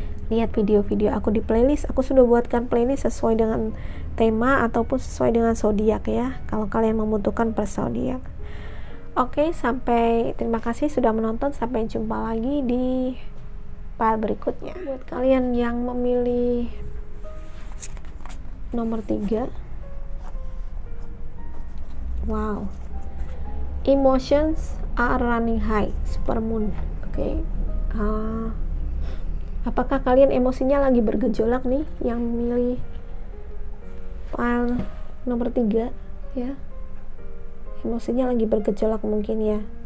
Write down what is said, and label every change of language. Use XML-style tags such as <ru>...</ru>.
<id>Lihat video-video aku di playlist. Aku sudah buatkan playlist sesuai dengan tema ataupun sesuai dengan zodiak ya, kalau kalian membutuhkan per zodiak. Oke, terima kasih sudah menonton. Sampai jumpa lagi di file berikutnya. Buat kalian yang memilih nomor 3.</id> <en>Wow, emotions are running high, supermoon. Oke.</en> <id>Apakah kalian emosinya lagi bergejolak nih yang milih file nomor 3 ya? Emosinya lagi bergejolak mungkin ya.</id>